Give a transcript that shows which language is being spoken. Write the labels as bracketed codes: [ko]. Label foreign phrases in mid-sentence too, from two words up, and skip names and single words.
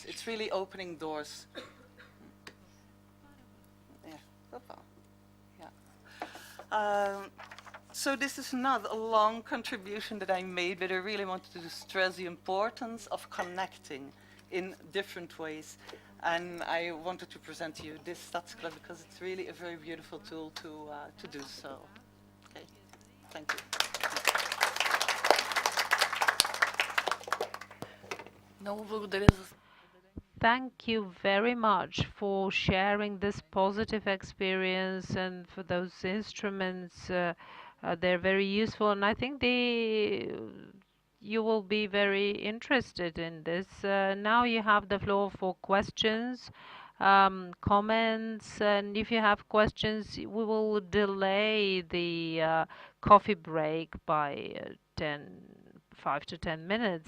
[en] It's really opening doors. So this is not a long contribution that I made, but I really wanted to stress the importance of connecting in different ways. And I wanted to present to you this Stadsklap because it's really a very beautiful tool to do so. Okay, thank you. [bg] Много благодаря за [en] Thank you very much for sharing this positive experience and for those instruments. They're very useful, and I think you will be very interested in this. Now you have the floor for questions, comments, and if you have questions, we will delay the coffee break by 5 to 10 minutes.